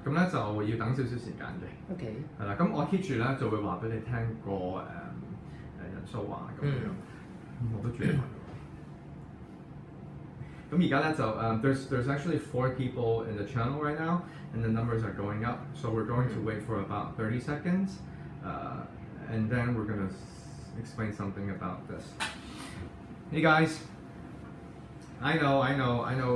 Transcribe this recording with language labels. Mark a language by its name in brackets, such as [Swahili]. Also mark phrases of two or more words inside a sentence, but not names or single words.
[Cantonese] 咁咧就要等少少時間嘅。 OK。係啦，咁我 keep 住咧就會話俾你聽個人數啊咁樣。我都注意埋。咁而家咧就 [English] there's actually 4 people in the channel right now, and the numbers are going up. So we're going to wait for about 30 seconds, and then we're gonna explain something about this. Hey guys. I know.